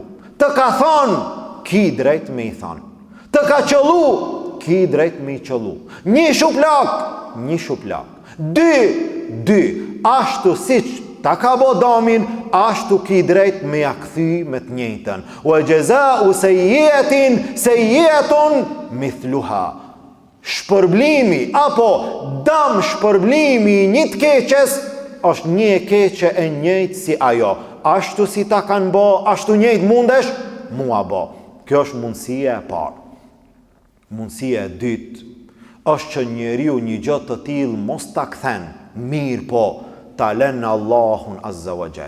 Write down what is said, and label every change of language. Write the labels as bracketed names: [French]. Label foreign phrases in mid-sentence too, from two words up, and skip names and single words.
[Albanian] Të ka thonë, ki drejt me i thanë. Të ka qëllu, ki drejt me i qëllu. Një shuplak. 2. Ashtu siç ta ka bo damin, ashtu ki drejt me ja kthy me të njëjtën. [Arabic] وجزاء سيئة مثلها. [Albanian] Shpërblimi apo dam shpërblimi një të keqes është një e keqe e njëjtë si ajo. Ashtu si ta kanë bo, ashtu njëjtë mundesh mua bo. Kjo është mundësia e parë. Mundësia e dytë është që njeriu një gjë të tillë mos ta kthen, mirë po ta lën në Allahun [Arabic] عز وجل.